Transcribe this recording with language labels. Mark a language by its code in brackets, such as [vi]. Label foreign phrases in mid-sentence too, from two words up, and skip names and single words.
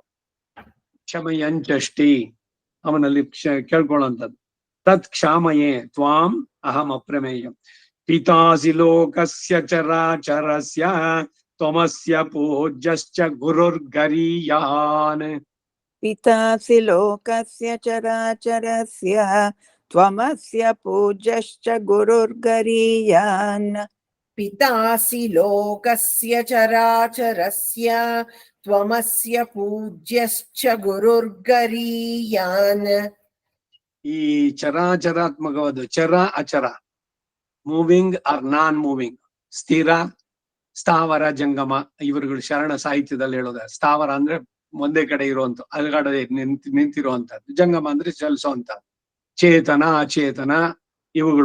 [kn] ಕ್ಷಮಯಂಚಷ್ಟಿ ಅವನಲ್ಲಿ ಕೇಳ್ಕೊಳ್ಳುವಂಥದ್ದು. [sa] तत् क्षामये त्वां अहं अप्रमेयं पितासि लोकस्य चराचरस्य त्वमस्य पूज्यश्च गुरुर्गरीयान्. पितासि लोकस्य चराचरस्य त्वमस्य पूज्यश्च गुरुर्गरीयान्. पितासि लोकस्य चराचरस्य त्वमस्य पूज्यश्च गुरुर्गरीयान्. [kn] ಈ ಚರಾಚರಾತ್ಮಕವಾದ ಚರ ಅಚರ, [en] moving or non moving, [kn] ಸ್ಥಿರ ಸ್ಥಾವರ ಜಂಗಮ, ಇವರುಗಳು ಶರಣ ಸಾಹಿತ್ಯದಲ್ಲಿ ಹೇಳೋದ. ಸ್ಥಾವರ ಅಂದ್ರೆ ಒಂದೇ ಕಡೆ ಇರುವಂತ, ಅಲ್ಗಡೆ ನಿಂತಿರುವಂತದ್ದು. ಜಂಗಮ ಅಂದ್ರೆ ಚಲಿಸುವಂತ. ಚೇತನ ಅಚೇತನ ಇವುಗಳು.